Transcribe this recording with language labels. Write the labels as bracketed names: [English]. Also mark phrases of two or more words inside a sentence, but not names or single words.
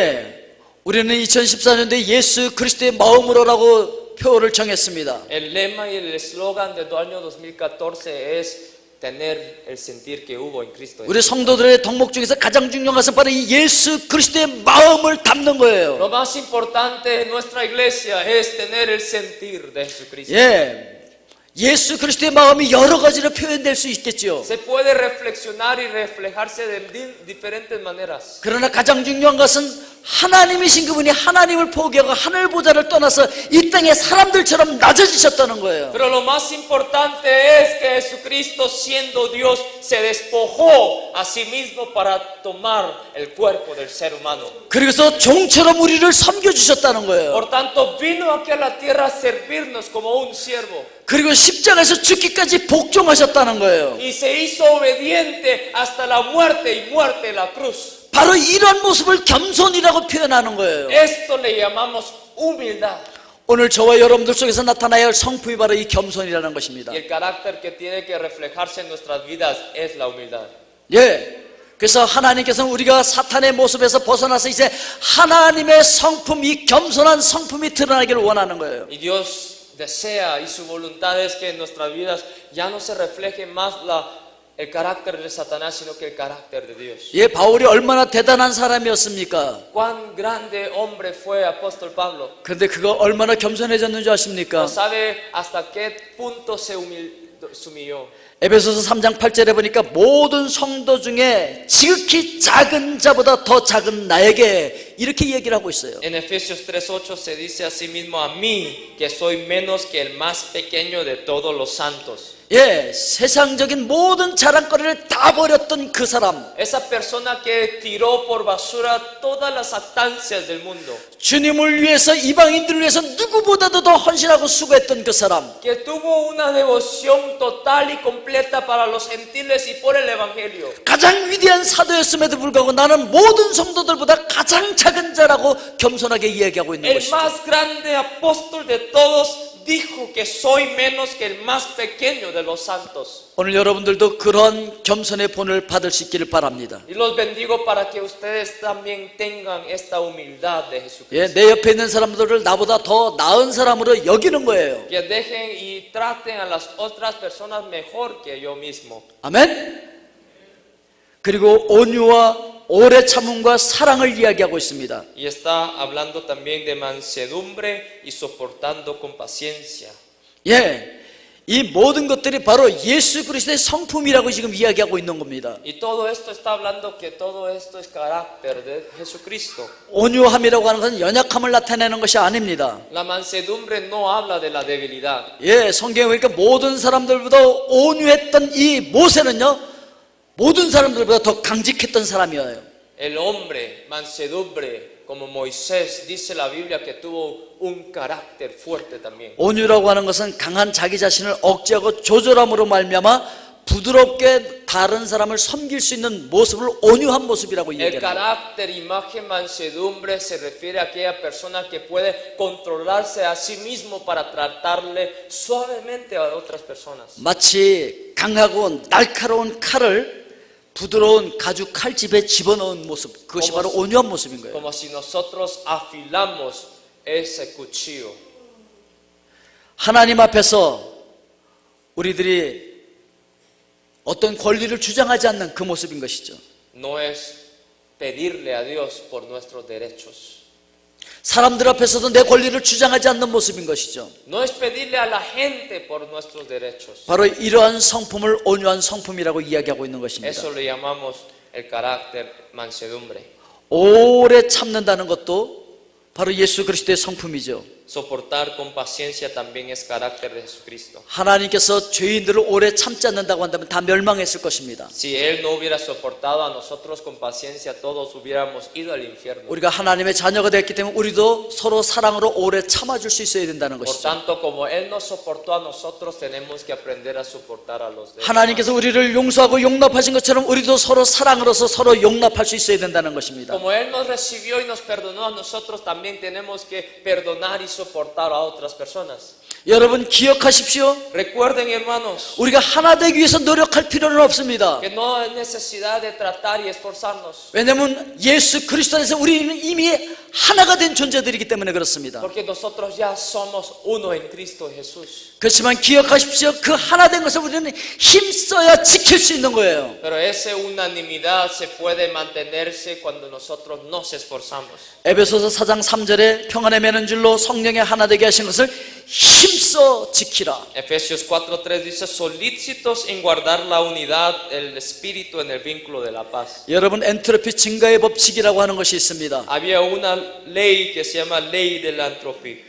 [Korean] 우리는 2014년도에 예수 그리스도의 마음으로라고 표어를 정했습니다. [Spanish] El lema y el eslogan del año 2014 es tener el sentir que hubo en Cristo. [Korean] 우리 성도들의 덕목 중에서 가장 중요한 것은 바로 이 예수 그리스도의 마음을 담는 거예요. [Spanish] Lo más importante en nuestra iglesia es tener el sentir de Jesucristo. [Korean] 예수 그리스도의 마음이 여러 가지로 표현될 수 있겠죠. [Spanish] Se puede reflexionar y reflejarse de diferentes maneras. [Korean] 그러나 가장 중요한 것은 하나님이신 그분이 하나님을 포기하고 하늘 보좌를 떠나서 이 땅의 사람들처럼 낮아지셨다는 거예요. [Spanish] Pero lo más importante es que Jesucristo, siendo Dios, se despojó a sí mismo para tomar el cuerpo del ser humano. [Korean] 그래서 종처럼 우리를 섬겨주셨다는 거예요. [Spanish] Por tanto, vino aquí a la tierra a servirnos como un siervo. [Korean] 그리고 십자가에서 죽기까지 복종하셨다는 거예요. [Spanish] Y se hizo obediente hasta la muerte y muerte en la cruz. [Korean] 바로 이런 모습을 겸손이라고 표현하는 거예요. [Spanish] Esto le llamamos humildad. [Korean] 오늘 저와 여러분들 속에서 나타나야 할 성품이 바로 이 겸손이라는 것입니다. [Spanish] Y el carácter que tiene que reflejarse en nuestras vidas es la humildad. [Korean] 그래서 하나님께서는 우리가 사탄의 모습에서 벗어나서 이제 하나님의 성품, 이 겸손한 성품이 드러나기를 원하는 거예요. [Spanish] Y Dios desea y su voluntad es que en nuestras vidas ya no se refleje más el carácter de Satanás, sino que el carácter de Dios. [Korean] 바울이 얼마나 대단한 사람이었습니까? [Spanish] Cuán grande hombre fue apóstol Pablo. [Korean] 그런데 그거 얼마나 겸손해졌는 줄 아십니까? [Spanish] ¿No sabe hasta qué punto se se humilló. [Korean] 에베소서 3장 8절에 보니까 모든 성도 중에 지극히 작은 자보다 더 작은 나에게 이렇게 얘기를 하고 있어요. [Spanish] En Efesios 3:8 se dice así mismo a mí, que soy menos que el más pequeño de todos los santos. [Korean] 예, 세상적인 모든 자랑거리를 다 버렸던 그 사람, [Spanish] Esa persona que tiró por basura todas las jactancias del mundo, [Korean] 주님을 위해서 이방인들을 위해서 누구보다도 더 헌신하고 수고했던 그 사람, [Spanish] que tuvo una devoción total y completa para los gentiles y por el evangelio. [Korean] 가장 위대한 사도였음에도 불구하고 나는 모든 성도들보다 가장 작은 자라고 겸손하게 이야기하고 있는 [Spanish] El [Korean] 것이죠. [Spanish] más grande apóstol de todos dijo que soy menos que el más pequeño de los santos. [Korean] 오늘 여러분들도 그런 겸손의 본을 받을 수 있기를 바랍니다. [Spanish] Y los bendigo para que ustedes también tengan esta humildad de Jesucristo. [Korean] 예, 내 옆에 있는 사람들을 나보다 더 나은 사람으로 여기는 거예요. [Spanish] Que dejen y traten a las otras personas mejor que yo mismo. [Korean] 아멘. 그리고 온유와 오래 참음과 사랑을 이야기하고 있습니다. [Spanish] Y está hablando también de mansedumbre y soportando con paciencia. [Korean] 예, 이 모든 것들이 바로 예수 그리스도의 성품이라고 지금 이야기하고 있는 겁니다. [Spanish] Y todo esto está hablando que todo esto es carácter de Jesucristo. [Korean] 온유함이라고 하는 것은 연약함을 나타내는 것이 아닙니다. [Spanish] La mansedumbre no habla de la debilidad. [Korean] 예, 성경에 보니까 모든 사람들보다 온유했던 이 모세는요, 모든 사람들보다 더 강직했던 사람이에요. [Spanish] El hombre, mansedumbre, como Moisés, dice la Biblia que tuvo un carácter fuerte también. [Korean] 온유라고 하는 것은 강한 자기 자신을 억제하고 조절함으로 말미암아 부드럽게 다른 사람을 섬길 수 있는 모습을 온유한 모습이라고 [Spanish] El [Korean] 얘기합니다. [Spanish] carácter, imagen, mansedumbre se refiere a aquella persona que puede controlarse a sí mismo para tratarle suavemente a otras personas. [Korean] 마치 강하고 날카로운 칼을 부드러운 가죽 칼집에 집어넣은 모습, 그것이 바로 온유한 모습인 거예요. [Spanish] Como si nosotros afilamos ese cuchillo. [Korean] 하나님 앞에서 우리들이 어떤 권리를 주장하지 않는 그 모습인 것이죠. [Spanish] No es pedirle a Dios por nuestros derechos. [Korean] 사람들 앞에서도 내 권리를 주장하지 않는 모습인 것이죠. [Spanish] No es pedirle a la gente por nuestros derechos. [Korean] 바로 이러한 성품을 온유한 성품이라고 이야기하고 있는 것입니다. [Spanish] Eso le llamamos el carácter mansedumbre. [Korean] 오래 참는다는 것도 바로 예수 그리스도의 성품이죠. [Spanish] Soportar con paciencia también es carácter de Jesucristo. [Korean] 하나님께서 죄인들을 오래 참지 않는다고 한다면 다 멸망했을 것입니다. [Spanish] Si Él no hubiera soportado a nosotros con paciencia, todos hubiéramos ido al infierno. [Korean] 우리가 하나님의 자녀가 됐기 때문에 우리도 서로 사랑으로 오래 참아줄 수 있어야 된다는 [Spanish] Por [Korean] 것이죠. [Spanish] tanto, como Él nos soportó a nosotros, tenemos que aprender a soportar a los demás. [Korean] 하나님께서 우리를 용서하고 용납하신 것처럼 우리도 서로 사랑으로서 서로 용납할 수 있어야 된다는 것입니다. [Spanish] Como Él nos recibió y nos perdonó a nosotros, también tenemos que perdonar y soportar a otras personas. [Korean] 여러분 기억하십시오. [Spanish] Recuerden, hermanos, [Korean] 우리가 하나 되기 위해서 노력할 필요는 없습니다. [Spanish] que no hay necesidad de tratar y esforzarnos. [Korean] 왜냐하면 예수 그리스도 안에서 우리는 이미 하나가 된 존재들이기 때문에 그렇습니다. [Spanish] Porque nosotros ya somos uno en Cristo Jesús. [Korean] 그렇지만 기억하십시오. 그 하나 된 것을 우리는 힘써야 지킬 수 있는 거예요. [Spanish] Pero esa unanimidad se puede mantenerse cuando nosotros nos esforzamos. [Korean] 에베소서 4장 3절에 평안에 매는 줄로 성령의 하나 되게 하신 것을 힘써 지키라. [Spanish] Efesios 4:3 dice, solícitos en guardar la unidad del espíritu en el vínculo de la paz. [Korean] 여러분 엔트로피 증가의 법칙이라고 하는 것이 있습니다. [Spanish] Había una ley que se llama ley de la entropía.